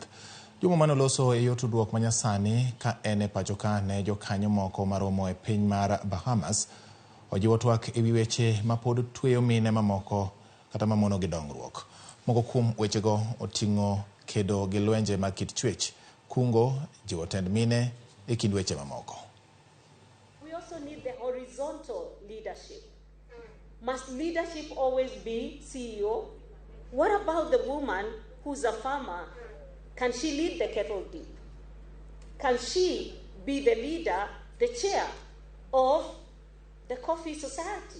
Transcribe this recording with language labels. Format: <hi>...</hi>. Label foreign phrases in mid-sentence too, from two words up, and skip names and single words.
<luo>Joma manoloso e yor tudruok manyasani ka en e pacho ka ne jokanyo moko maromo e piny mar Bahamas ojiwo twak e wi weche ma pod tweyo mine mamoko kata mamono gi dongruok. Moko kuom wechego oting'o kedo gi lwenje mag kit chwech, kungo, jiwo tend mine e kind weche mamoko.</luo> <en>We also need the horizontal leadership. Must leadership always be CEO? What about the woman who's a farmer? Can she lead the kettle deep? Can she be the leader, the chair of the coffee society?</en>